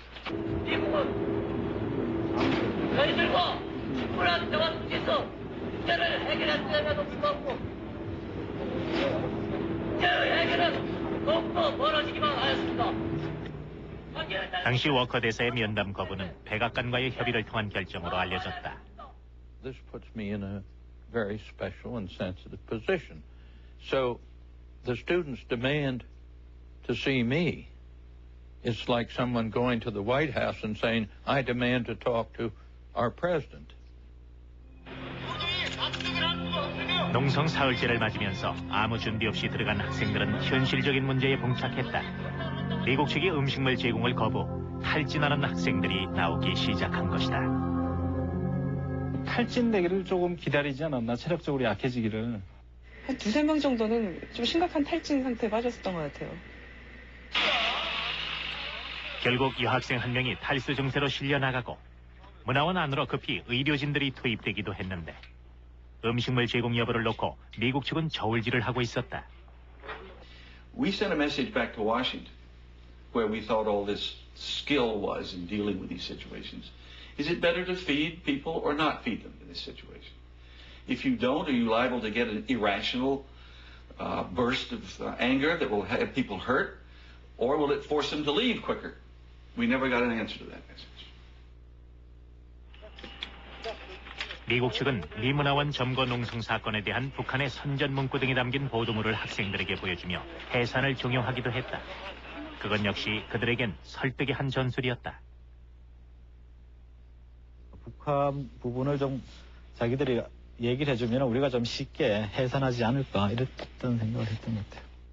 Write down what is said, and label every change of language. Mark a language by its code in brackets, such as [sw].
[ko] 저희들과 충분한 대화 속에서 문제를 해결했음에도 불구하고 문제의 해결은 더욱더 멀어지기만 하였습니다. 당시 워커 대사의 면담 거부는 백악관과의 협의를 통한 결정으로 알려졌다. [en] This puts me in a very special and sensitive position. So the students demand to see me. It's like someone going to the White House and saying, I demand to talk to our president. [ko] 농성 사흘째를 맞으면서 아무 준비 없이 들어간 학생들은 현실적인 문제에 봉착했다. 미국 측이 음식물 제공을 거부, 탈진하는 학생들이 나오기 시작한 것이다. 탈진되기를 조금 기다리지 않았나, 체력적으로 약해지기를. 한 2~3명 정도는 좀 심각한 탈진 상태에 빠졌었던 것 같아요. 결국 여학생 한 명이 탈수 증세로 실려나가고 문화원 안으로 급히 의료진들이 투입되기도 했는데 음식물 제공 여부를 놓고 미국 측은 저울질을 하고 있었다. [en] We sent a message back to Washington where we thought all this skill was in dealing with these situations. Is it better to feed people or not feed them in this situation? If you don't, are you liable to get an irrational burst of anger that will have people hurt? Or will it force them to leave quicker? We never got an answer to that message. [ko] 미국 측은 미문화원 점거 농성 사건에 대한 북한의 선전 문구 등이 담긴 보도물을 학생들에게 보여주며 해산을 종용하기도 했다. 그건 역시 그들에겐 설득의 한 전술이었다. 북한 부분을 좀 자기들이 얘기를 해주면 우리가 좀 쉽게 해산하지 않을까 이랬던 생각을 했던 것 같아요.